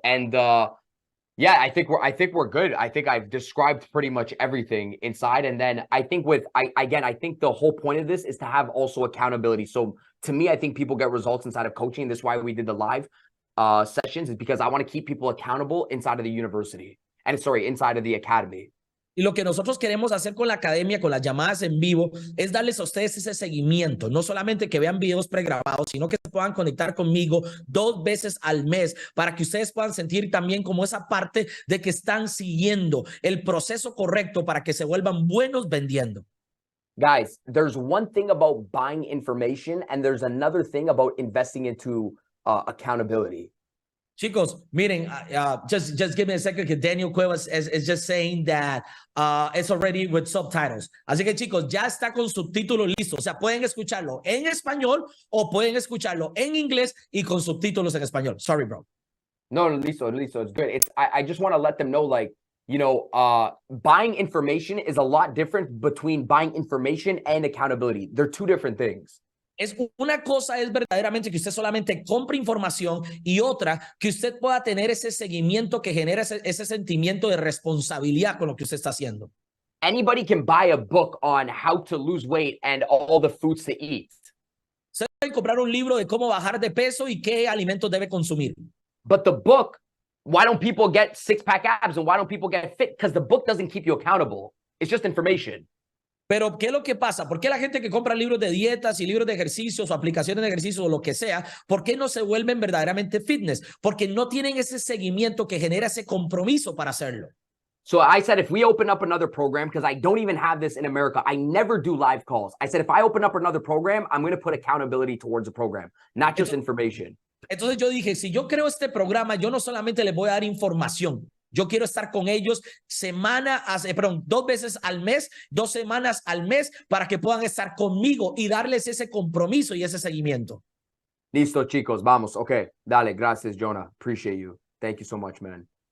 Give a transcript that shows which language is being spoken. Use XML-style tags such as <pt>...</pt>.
<en>And yeah, I think we're good. I think I've described pretty much everything inside. And then I think I think the whole point of this is to have also accountability. So to me, I think people get results inside of coaching. This is why we did the live sessions, is because I want to keep people accountable inside of the university. And inside of the academy.</en> <es>Y lo que nosotros queremos hacer con la academia, con las llamadas en vivo, es darles a ustedes ese seguimiento. No solamente que vean videos pregrabados, sino que se puedan conectar conmigo 2 veces al mes para que ustedes puedan sentir también como esa parte de que están siguiendo el proceso correcto para que se vuelvan buenos vendiendo.</es> <en>Guys, there's one thing about buying information and there's another thing about investing into accountability.</en> <es>Chicos, miren,</es> <en>just give me a second, que Daniel Cuevas is just saying that it's already with subtitles.</en> <es>Así que chicos, ya está con subtítulos listos. O sea, pueden escucharlo en español o pueden escucharlo en inglés y con subtítulos en español.</es> <en>Sorry, bro.</en> <es>No, listo.</es> <en>It's good. I just want to let them know, like, you know, buying information is a lot different between buying information and accountability. They're two different things.</en> <es>Una cosa es verdaderamente que usted solamente compre información y otra que usted pueda tener ese seguimiento que genera ese sentimiento de responsabilidad con lo que usted está haciendo.</es> <en>Anybody can buy a book on how to lose weight and all the foods to eat.</en> <es>Usted puede comprar un libro de cómo bajar de peso y qué alimentos debe consumir.</es> <en>But the book, why don't people get 6-pack abs and why don't people get fit? Because the book doesn't keep you accountable. It's just information.</en> <es>Pero, ¿qué es lo que pasa? ¿Por qué la gente que compra libros de dietas y libros de ejercicios o aplicaciones de ejercicios o lo que sea, por qué no se vuelven verdaderamente fitness? Porque no tienen ese seguimiento que genera ese compromiso para hacerlo.</es> <en>So I said, if we open up another program, because I don't even have this in America, I never do live calls. I said, if I open up another program, I'm going to put accountability towards the program, not just information.</en> <es>Entonces yo dije, si yo creo este programa, yo no solamente les voy a dar información. Yo quiero estar con ellos 2 veces al mes, 2 semanas al mes, para que puedan estar conmigo y darles ese compromiso y ese seguimiento. Listo, chicos, vamos.</es> <en>Okay,</en> <es>dale, gracias,</es> <en>Jonah. Appreciate you. Thank you so much, man.</en>